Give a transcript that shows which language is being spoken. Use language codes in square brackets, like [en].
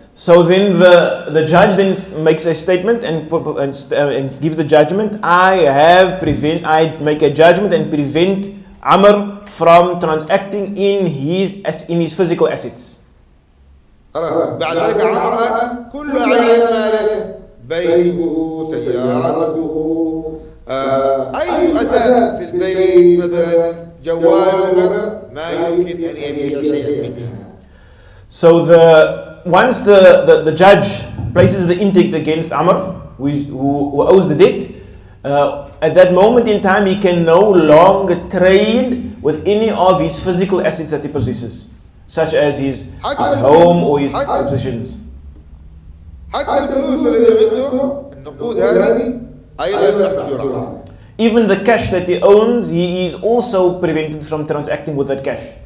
[en] So then the judge then makes a statement and gives the judgment. I make a judgment and prevent Amr from transacting in his physical assets. [ar] بعد ذلك عمر كل أعيان ماله بيته سيارته أي أثاث في البيت مثلا جواله ما يمكن أن يبيع شيئا منها. [en] So once the judge places the interdict against Amr, who owes the debt, at that moment in time he can no longer trade with any of his physical assets that he possesses, such as his home or his possessions. [ar] حتى الفلوس اللي عنده النقود هذه أيضا محجورة. [en] Even the cash that he owns, he is also prevented from transacting with that cash.